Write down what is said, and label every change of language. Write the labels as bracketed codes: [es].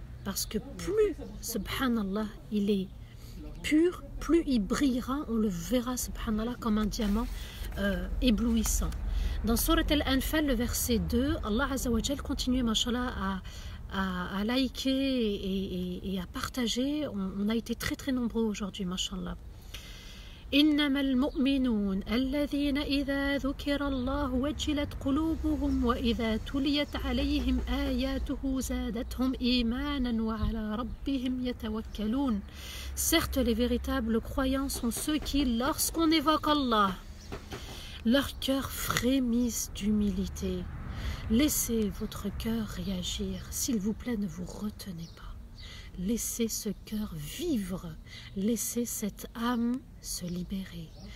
[fr] Parce que plus, subhanallah, il est pur, plus il brillera, on le verra, subhanallah, comme un diamant éblouissant. Dans Surat Al-Anfal, le verset 2, Allah Azza wa Jal continue, mashallah, à liker et à partager. On a été très nombreux aujourd'hui, mashallah. [ar] إنما المؤمنون الذين إذا ذكر الله وجلت قلوبهم وإذا تليت عليهم آياته زادتهم إيمانا وعلى ربهم يتوكلون. [fr] Certes, les véritables croyants sont ceux qui, lorsqu'on évoque Allah, leur cœur frémisse d'humilité. Laissez votre cœur réagir, s'il vous plaît, ne vous retenez pas. Laissez ce cœur vivre, laissez cette âme se libérer,